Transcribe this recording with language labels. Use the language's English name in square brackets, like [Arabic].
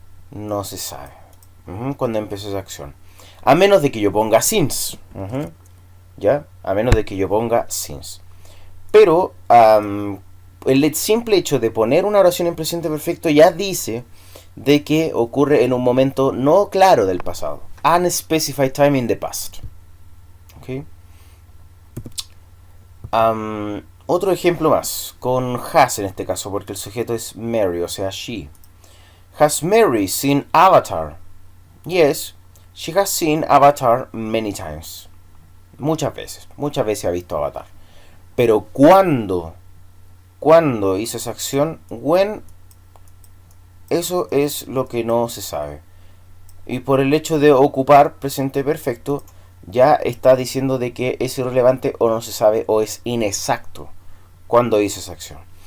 [Spanish] No se sabe. ¿Cuándo empezó esa acción? A menos de que yo ponga since. ¿Ya? A menos de que yo ponga since. Pero el simple hecho de poner una oración en presente perfecto ya dice de que ocurre en un momento no claro del pasado. [English] Unspecified time in the past. ¿Ok? [Spanish] Otro ejemplo más, con has en este caso, porque el sujeto es Mary, o sea, she. [English] Has Mary seen Avatar? Yes, she has seen Avatar many times. [Spanish] Muchas veces ha visto Avatar. Pero ¿cuándo hizo esa acción? When, eso es lo que no se sabe. Y por el hecho de ocupar presente perfecto, ya está diciendo de que es irrelevante o no se sabe o es inexacto cuando hizo esa acción.